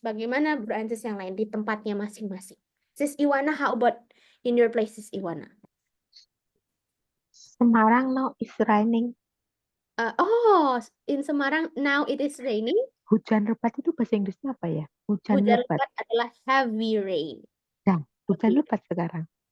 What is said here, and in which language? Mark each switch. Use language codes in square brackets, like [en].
[id] Bagaimana branches yang lain di tempatnya masing-masing? [en] Sis Iwana, how about in your place, Sis Iwana? Semarang now is raining. In Semarang now it is raining. [id] Hujan lebat itu bahasa Inggrisnya apa ya? Hujan lebat adalah [en] heavy rain. [id] Nah, hujan lebat sekarang.